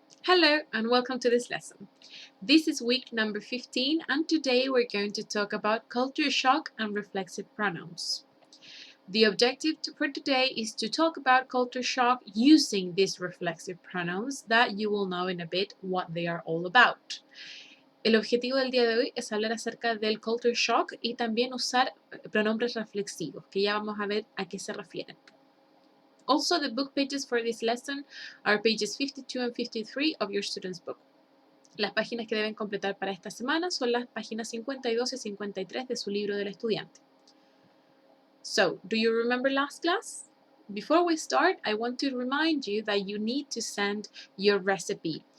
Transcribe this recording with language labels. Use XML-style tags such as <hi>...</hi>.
<en>Hello and welcome to this lesson. This is week number 15 and today we're going to talk about culture shock and reflexive pronouns. The objective for today is to talk about culture shock using these reflexive pronouns that you will know in a bit what they are all about.</en> <es>El objetivo del día de hoy es hablar acerca del culture shock y también usar pronombres reflexivos, que ya vamos a ver a qué se refieren.</es> <en>Also, the book pages for this lesson are pages 52 and 53 of your student's book.</en> <es>Las páginas que deben completar para esta semana son las páginas 52 y 53 de su libro del estudiante.</es> <en>So, do you remember last class? Before we start, I want to remind you that you need to send your recipe.</en>